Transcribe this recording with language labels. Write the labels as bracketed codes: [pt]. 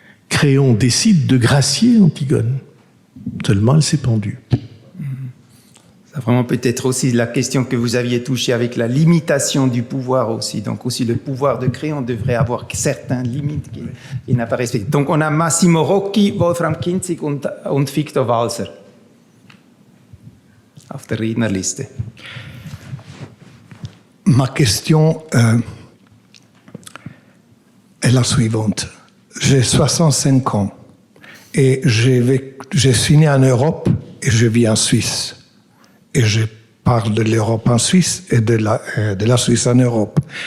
[fr] Créon décide de gracier Antigone. Seulement, elle s'est pendue. C'est vraiment peut-être aussi la question que vous aviez touchée avec la limitation du pouvoir aussi. Donc aussi le pouvoir de Créon devrait avoir certaines limites qu'il n'a pas respectées. Donc on a [de] Massimo Rocchi, Wolfram Kinzig und Victor Walser auf der Rednerliste. [fr] Ma question est la suivante. J'ai 65 ans et je suis né en Europe et je vis en Suisse. Et je parle de l'Europe en Suisse et de la Suisse en Europe.